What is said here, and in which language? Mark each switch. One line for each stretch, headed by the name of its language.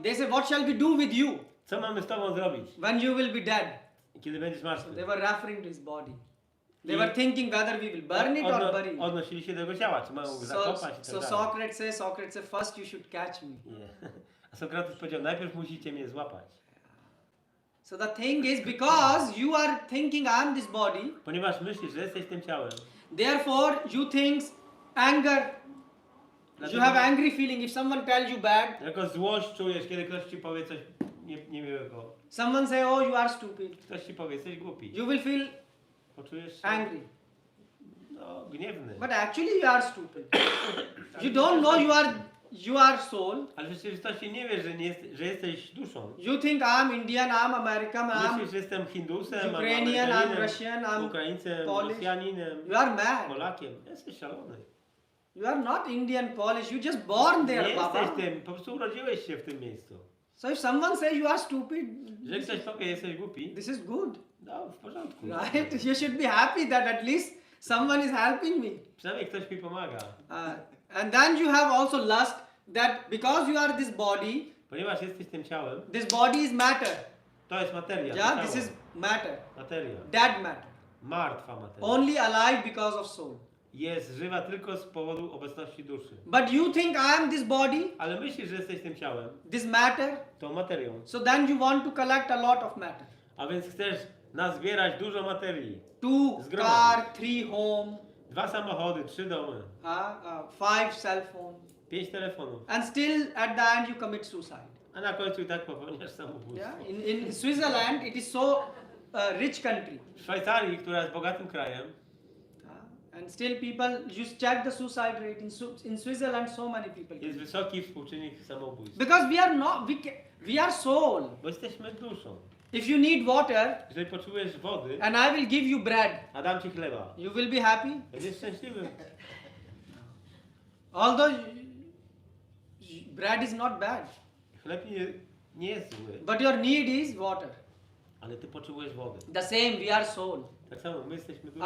English: They say, what shall we do with you
Polish: Co mamy z tobą zrobić,
English: when you will be dead?
Polish: kiedy będziesz martwy?
English: They were referring to his body. They were thinking whether we will burn it or bury it.
Polish: Odnosili się do jego ciała, czy mają go zakopać i tak dalej.
English: Socrates says, first you should catch me.
Polish: Nie. A Sokrates powiedział, najpierw musicie mnie złapać.
English: So the thing is, because you are thinking I am this body,
Polish: Ponieważ myślisz, że jesteś tym ciałem.
English: therefore you think anger. You have angry feeling if someone tells you bad.
Polish: Jako złość czujesz, kiedy ktoś ci powie coś niemiłego.
English: Someone say, oh, you are stupid.
Polish: Ktoś ci powie, jesteś głupi.
English: You will feel
Polish: Poczujesz się
English: angry.
Polish: no, gniewny.
English: But actually you are stupid. You don't know you are soul.
Polish: Ale w rzeczywistości nie wiesz, że jesteś duszą.
English: You think I'm Indian, I'm American,
Polish: Myślisz,
English: I'm
Polish: że jestem Hindusem,
English: Ukrainian, I'm
Polish: Amerykaninem,
English: Russian, I'm
Polish: Ukraińcem,
English: Polish.
Polish: Rosjaninem,
English: You are mad.
Polish: Polakiem. Jesteś szalony.
English: You are not Indian, Polish. You just born
Polish: Nie
English: there, Baba.
Polish: jesteś tym, po prostu urodziłeś się w tym miejscu.
English: So if someone says you are stupid,
Polish: Że ktoś powie, jesteś głupi,
English: this is good,
Polish: no w porządku.
English: right? You should be happy that at least someone is helping me.
Polish: Przynajmniej ktoś mi pomaga.
English: And then you have also lust that because you are this body,
Polish: Ponieważ jesteś tym ciałem,
English: this body is matter.
Polish: to jest materia.
English: Yeah,
Polish: to
English: this
Polish: ciało.
English: is matter.
Polish: Materia.
English: Dead matter.
Polish: Martwa materia.
English: Only alive because of soul.
Polish: Jest żywa tylko z powodu obecności duszy.
English: But you think I am this body,
Polish: Ale myślisz, że jesteś tym ciałem,
English: this matter,
Polish: tą materią.
English: so then you want to collect a lot of matter.
Polish: A więc chcesz nazbierać dużo materii.
English: 2
Polish: Zgromadzić.
English: car, 3 home,
Polish: 2 samochody, 3 domy,
English: 5 cell phone,
Polish: 5 telefonów.
English: and still at the end you commit suicide.
Polish: A na końcu i tak popełniasz samobójstwo.
English: Yeah, in Switzerland it is so rich country.
Polish: W Szwajcarii, która jest bogatym krajem,
English: And still people, just check the suicide rate in Switzerland, so many people.
Polish: Jest wysoki współczynnik samobójstw.
English: Because we are not, we are soul.
Polish: Bo jesteśmy duszą.
English: If you need water
Polish: Jeżeli potrzebujesz wody,
English: and I will give you bread,
Polish: a dam ci chleba,
English: you will be happy.
Polish: będziesz szczęśliwy.
English: Although bread is not bad,
Polish: Chleb nie jest zły,
English: but your need is water.
Polish: ale ty potrzebujesz wody.
English: The same, we are soul.
Polish: Tak samo my jesteśmy duszą.